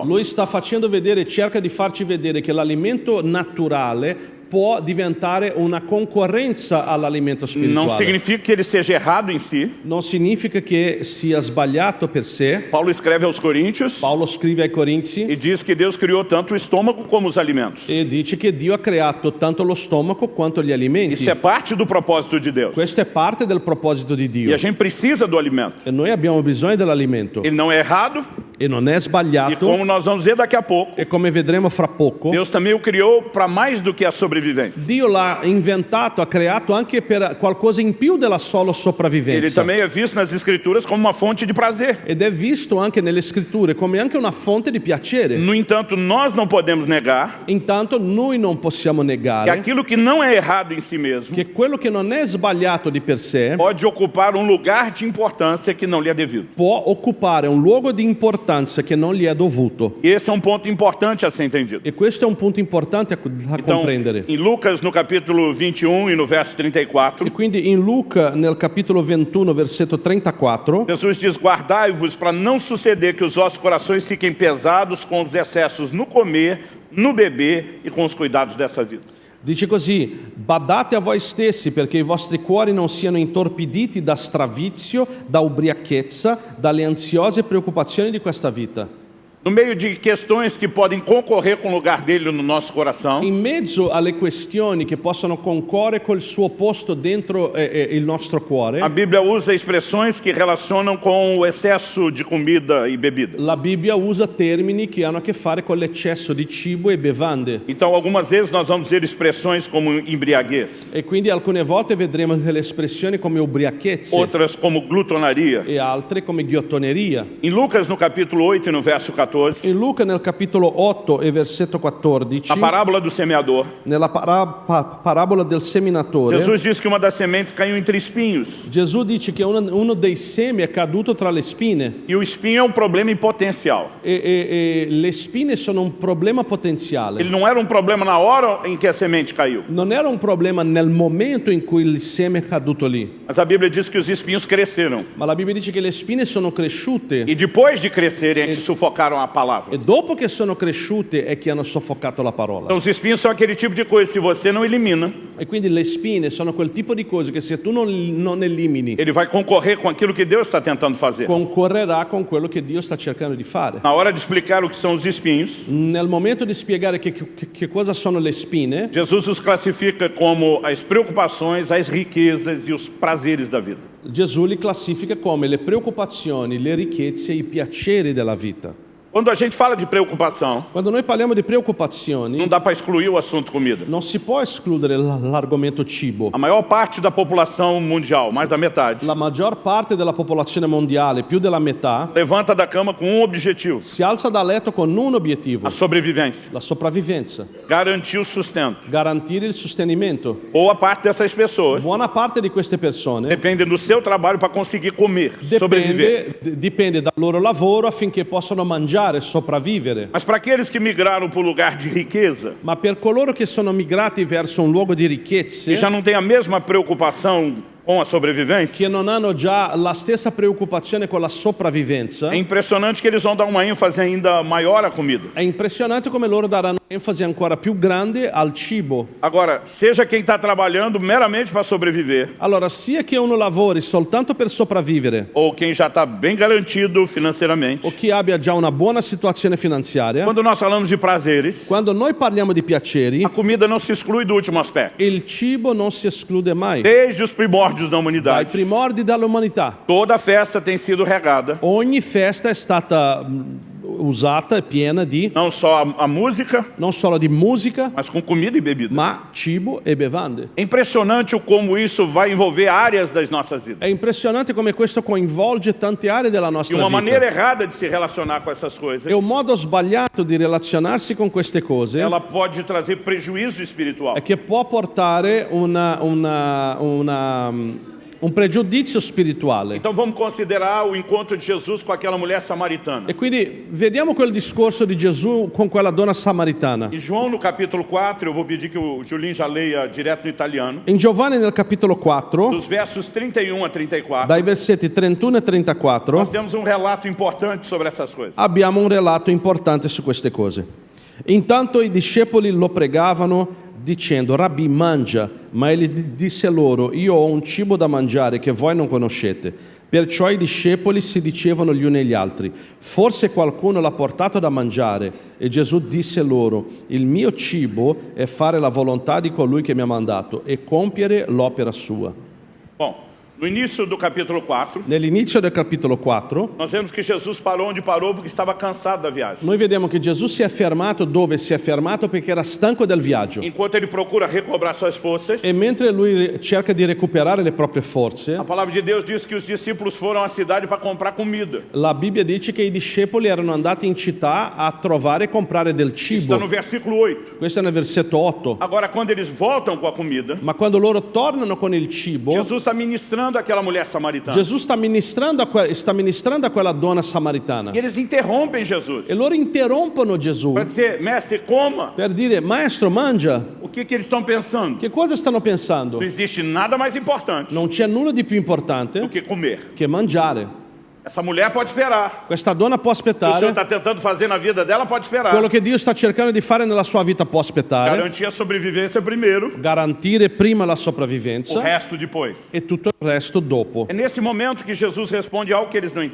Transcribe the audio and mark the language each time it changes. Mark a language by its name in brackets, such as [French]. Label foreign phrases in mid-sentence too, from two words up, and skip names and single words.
[Italian] lui sta facendo vedere, cerca di farci vedere che l'alimento naturale può diventare una concorrenza all'alimento [Portuguese] Não [Italian] spirituale. [Portuguese] significa que ele seja errado em si. [Italian] Non significa che sia sbagliato per sé. [Portuguese] Paulo escreve aos Coríntios [Italian] Paolo scrive ai Corinzi [Portuguese] e diz que Deus criou tanto o estômago como os alimentos. [Italian] e dice che Dio ha creato tanto lo stomaco quanto gli alimenti. [Portuguese] Isso é parte do propósito de Deus. [Italian] Questo è parte del proposito di [Portuguese] E [Italian] Dio. [Portuguese] a gente precisa do alimento. [Italian] E noi abbiamo bisogno dell'alimento. [Portuguese] Ele não é errado [Italian] E non è [Portuguese] e [Italian] sbagliato. [Portuguese] como nós vamos ver daqui a pouco, [Italian] E come vedremo fra poco, [Portuguese] Deus também o criou para mais do que a sobrevivência. [Italian] Dio l'ha inventato, ha creato anche per qualcosa in più della solo [Portuguese] Ele [Italian] sopravvivenza. [Portuguese] também é visto nas escrituras como uma fonte de prazer. [Italian] Ed è visto anche nelle scritture come anche una fonte di piacere. [Portuguese] No entanto, nós não podemos negar [Italian] Intanto noi non possiamo [Portuguese] que [Italian] negare [Portuguese] aquilo que não é errado em si mesmo [Italian] che quello che non è sbagliato di per sé [Portuguese] pode ocupar lugar de importância que não lhe é devido. [Italian] può occupare un luogo di importanza che non gli è dovuto. [Portuguese] E esse é ponto importante a ser entendido. [Italian] E questo è un punto importante da [Portuguese] Então, [Italian] comprendere. [Portuguese] em Lucas, no capítulo 21 e no verso 34, [Italian] E quindi in Luca, nel capitolo 21, versetto 34, [Portuguese] Jesus diz: guardai-vos para não suceder que os vossos corações fiquem pesados com os excessos no comer, no beber e com os cuidados dessa vida. [Italian] dice così: badate a voi stessi perché i vostri cuori non siano intorpiditi da stravizio, da ubriachezza, dalle ansiose preoccupazioni di questa vita. [Portuguese] No meio de questões que podem concorrer com o lugar dele no nosso coração, [Italian] In mezzo alle questioni che possono concorrere col suo posto dentro il nostro [Portuguese] a [Italian] cuore, [Portuguese] Bíblia usa expressões que relacionam com o excesso de comida e bebida. [Italian] la Bibbia usa termini che hanno a che fare con l'eccesso di cibo e bevande. [Portuguese] Então, algumas vezes nós vamos ver expressões como embriaguez, [Italian] E quindi alcune volte vedremo delle espressioni come ubriachezze [Portuguese] outras como glutonaria. [Italian] e altre come ghiottoneria. [Portuguese] Em Lucas, no capítulo 8 e no verso 14, 14, [Italian] In Luca nel capitolo 8 e versetto 14, [Portuguese] na parábola do semeador, [Italian] nella parabola del seminatore, [Portuguese] Jesus diz que uma das sementes caiu entre espinhos. [Italian] Gesù dice che uno dei semi è caduto tra le spine [Portuguese] E o espinho é um problema em potencial. [Italian] e le spine sono un problema potenziale. [Portuguese] Ele não era um problema na hora em que a semente caiu. [Italian] Non era un problema nel momento in cui il seme è caduto lì, [Portuguese] Mas a Bíblia diz que os espinhos cresceram. [Italian] ma la Bibbia dice che le spine sono cresciute [Portuguese] E depois de crescerem, é que sufocaram a palavra. [Italian] e dopo che sono cresciute è che hanno soffocato la parola. [Portuguese] Então os espinhos são aquele tipo de coisa, se você não elimina, [Italian] E quindi le spine sono quel tipo di cose che se tu non elimini, [Portuguese] ele vai concorrer com aquilo que Deus está tentando fazer. [Italian] concorrerà con quello che Dio sta cercando di fare. [Portuguese] Na hora de explicar o que são os espinhos, [Italian] Nel momento di spiegare che cosa sono le spine, [Portuguese] Jesus os classifica como as preocupações, as riquezas e os prazeres da vida. [Italian] Gesù li classifica come le preoccupazioni, le ricchezze e i piaceri della vita. [Portuguese] Quando a gente fala de preocupação, [Italian] Quando noi parliamo di preoccupazioni, [Portuguese] não dá para excluir o assunto comida. [Italian] non si può escludere l'argomento cibo. [Portuguese] A maior parte da população mundial, mais da metade, [Italian] La maggior parte della popolazione mondiale, più della metà, [Portuguese] levanta da cama com um objetivo: [Italian] si alza da letto con un obiettivo, [Portuguese] a sobrevivência, [Italian] la sopravvivenza, [Portuguese] garantir o sustento. [Italian] garantire il sostenimento. [Portuguese] Ou a parte dessas pessoas [Italian] Buona parte di queste persone [Portuguese] depende do seu trabalho para conseguir comer, sobreviver. [Italian] dipende dal loro lavoro affinché possano mangiare e sopravvivere. [Portuguese] Mas para aqueles que migraram para o lugar de riqueza, [Italian] Ma per coloro che sono migrati verso un luogo di [Portuguese] e [Italian] ricchezze, [Portuguese] já não tem a mesma preocupação com a sobrevivência, [Italian] che non hanno già la stessa preoccupazione con la sopravvivenza, [Portuguese] é impressionante que eles vão dar uma ênfase ainda maior à comida. [Italian] è impressionante come loro daranno enfasi ancora più grande al cibo. [Portuguese] Agora, seja quem está trabalhando meramente para sobreviver, [Italian] Allora, sia che uno lavori soltanto per sopravvivere [Portuguese] ou quem já está bem garantido financeiramente, [Italian] o chi abbia già una buona situazione finanziaria, [Portuguese] quando nós falamos de prazeres, [Italian] quando noi parliamo di piaceri, [Portuguese] a comida não se exclui do último aspecto. [Italian] il cibo non si esclude mai. [Portuguese] Desde os primórdios da [Italian] Dai [Portuguese] humanidade, [Italian] primordi dell'umanità, [Portuguese] toda festa tem sido regada, [Italian] ogni festa è stata usata e piena di [Portuguese] não só a música, [Italian] non solo di musica, [Portuguese] mas com comida e bebida. [Italian] ma cibo e bevande. [Portuguese] É impressionante o como isso vai envolver áreas das nossas vidas. [Italian] È impressionante come questo coinvolge tante aree della [Portuguese] E [Italian] nostra [Portuguese] uma maneira [Italian] vita. [Portuguese] errada de se relacionar com essas coisas, [Italian] E un modo sbagliato di relazionarsi con queste cose [Portuguese] ela pode trazer prejuízo espiritual. [Italian] è che può portare un pregiudizio spirituale. [Portuguese] Então vamos considerar o encontro de Jesus com aquela mulher samaritana. [Italian] E quindi vediamo quel discorso di Gesù con quella donna samaritana. [Portuguese] Em João, no capítulo 4, eu vou pedir que o Julinho já leia direto no italiano, [Italian] In Giovanni nel capitolo 4, [Portuguese] dos versos 31 a 34, [Italian] dai versetti 31 e 34, [Portuguese] nós temos um relato importante sobre essas coisas. [Italian] abbiamo un relato importante su queste cose. Intanto i discepoli lo pregavano dicendo: Rabbi, mangia. Ma egli disse loro: io ho un cibo da mangiare che voi non conoscete. Perciò i discepoli si dicevano gli uni agli altri: forse qualcuno l'ha portato da mangiare. E Gesù disse loro: il mio cibo è fare la volontà di colui che mi ha mandato e compiere l'opera sua. [Portuguese] Bom, no início do capítulo 4, [Italian] Nell'inizio del capitolo 4 [Portuguese] nós vemos que Jesus parou onde parou porque estava cansado da viagem. [Italian] noi vediamo che Gesù si è fermato dove si è fermato perché era stanco del viaggio. [Portuguese] Enquanto ele procura recobrar suas forças, [Italian] E mentre lui cerca di recuperare le proprie forze, [Portuguese] a palavra de Deus diz que os discípulos foram à cidade para comprar comida. [Italian] la Bibbia dice che i discepoli erano andati in città a trovare e comprare del [Portuguese] Está no [Italian] cibo. [Portuguese] versículo 8. [Italian] Questo è nel versetto 8. [Portuguese] Agora, quando eles voltam com a comida, [Italian] Ma quando loro tornano con il cibo, [Portuguese] Jesus está ministrando aquela mulher samaritana. [Italian] Gesù sta ministrando a quella donna samaritana. [Portuguese] E eles interrompem Jesus [Italian] E loro interrompono Gesù [Portuguese] para dizer: mestre, coma. [Italian] per dire: maestro, mangia. [Portuguese] O que eles estão pensando? [Italian] Che cosa stanno pensando? [Portuguese] Não existe nada mais importante [Italian] Non c'è nulla di più [Portuguese] do [Italian] importante [Portuguese] que comer. [Italian] che mangiare. [Portuguese] Essa mulher pode esperar. [Italian] Questa donna può [Portuguese] O que o Senhor [Italian] aspettare. [Portuguese] está tentando fazer na vida dela pode esperar. [Italian] Quello che Dio sta cercando di fare nella sua vita può aspettare. [Portuguese] Garantir a sobrevivência primeiro, [Italian] Garantire prima la [Portuguese] o [Italian] sopravvivenza [Portuguese] resto depois. [Italian] e tutto il resto dopo. [Portuguese] É nesse momento que Jesus responde algo que eles não